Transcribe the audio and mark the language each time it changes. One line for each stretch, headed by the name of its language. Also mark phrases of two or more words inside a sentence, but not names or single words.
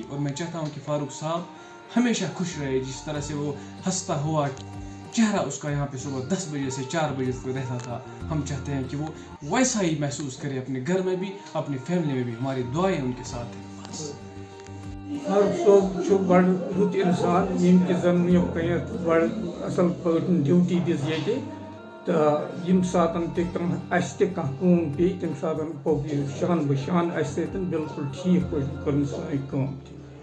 Hindi: और मैं चाहता हूँ कि फारूक साहब हमेशा खुश रहे, जिस तरह से वो हंसता हुआ चेहरा उसका यहाँ पे सुबह 10 बजे से 4 बजे तक रहता था, हम चाहते हैं कि वो वैसा ही महसूस करे अपने घर में भी, अपनी फैमिली में भी। हमारी दुआएं उनके साथ हैं।
Kashmiri: فاروق صٲب چھُ بڑٕ رُت اِنسان ییٚمۍ کہِ زن یہِ بڑٕ اَصٕل پٲٹھۍ ڈیوٹی دِژ ییٚتہِ تہٕ ییٚمہِ ساتہٕ تہِ اَسہِ تہِ کانٛہہ کٲم پیٚیہِ تَمہِ ساتہٕ پوٚک یہِ شانہٕ بہٕ شان اَسہِ سۭتۍ بِلکُل ٹھیٖک پٲٹھۍ کٔر سٲنۍ کٲم تہِ.